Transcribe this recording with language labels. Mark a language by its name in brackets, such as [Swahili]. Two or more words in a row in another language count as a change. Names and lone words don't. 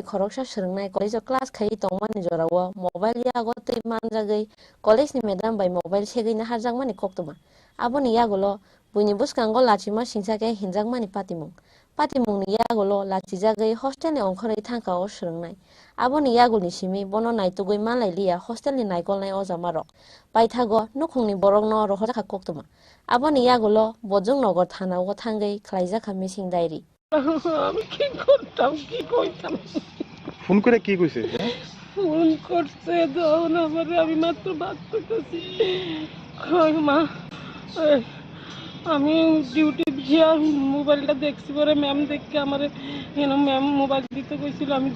[Kok Borok] Khoroksa srungnai [English] college class [Kok Borok] khai tongmani jorawo mobile yago tei manjagai college ni [English] madam by mobile [Kok Borok] segai na harjangmani koktuma aboni yagulo buini buskango lachima singsake hinjangmani patimung ni yagulo lachijagai hostel ni ongkhorei thangkao srungnai aboni yagulni simi bono naitugoi manlailia hostel ni naikolnai ojamarok paithago nukhungni borokno rohorkha koktuma aboni yagulo Borjung Nagar Thana o thangai khlaijaka [English] missing diary [Bangla] আমি কি করতাম কি কইতাম ফোন করে কি কইছে ফোন করছে দাও না আমারে আমি মাত্র বাত করতেছি কই মা আমি ডিউটি গিয়া মোবাইলটা দেখছি পরে ম্যাম দেখে আমারে কেন ম্যাম মোবাইল দিতে কইছিল আমি